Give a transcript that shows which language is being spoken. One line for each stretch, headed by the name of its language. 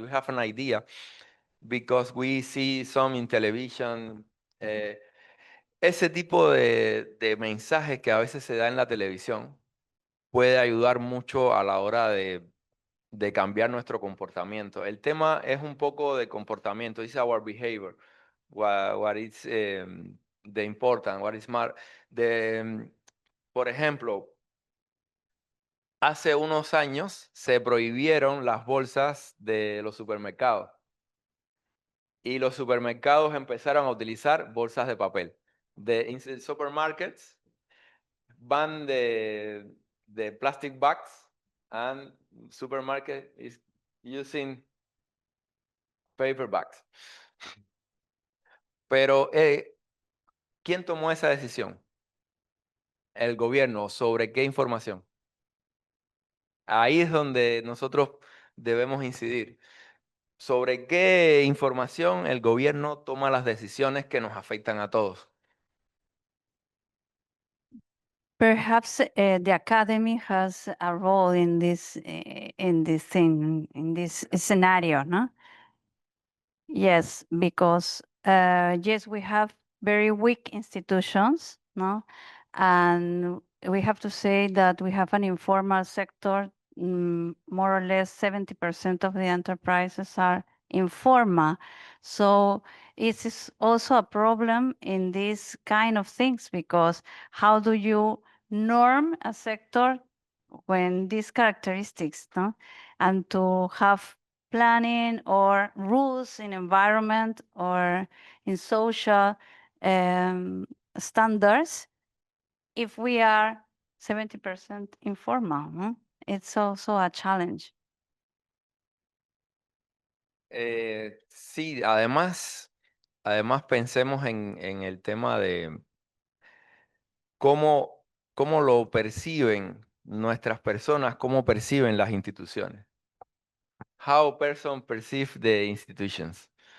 English: We have an idea because we see some in television.
Spanish: Ese tipo de mensajes que a veces se da en la televisión puede ayudar mucho a la hora de cambiar nuestro comportamiento. El tema es un poco de comportamiento, dice
English: our behavior, what is the important, what is smart.
Spanish: Por ejemplo, hace unos años se prohibieron las bolsas de los supermercados y los supermercados empezaron a utilizar bolsas de papel.
English: In the supermarkets ban the plastic bags and supermarket is using paper bags.
Spanish: Pero, ¿quién tomó esa decisión? El gobierno. ¿Sobre qué información? Ahí es donde nosotros debemos incidir. ¿Sobre qué información el gobierno toma las decisiones que nos afectan a todos?
English: Perhaps the academy has a role in this thing, in this scenario, no? Yes, because yes, we have very weak institutions, no? And we have to say that we have an informal sector. More or less 70% of the enterprises are informal. So it is also a problem in these kind of things, because how do you norm a sector when these characteristics, no? And to have planning or rules in environment or in social standards if we are 70% informal, no? It's also a challenge.
Spanish: Sí, además pensemos en el tema de cómo lo perciben nuestras personas, cómo perciben las instituciones.
English: How person perceive the institutions.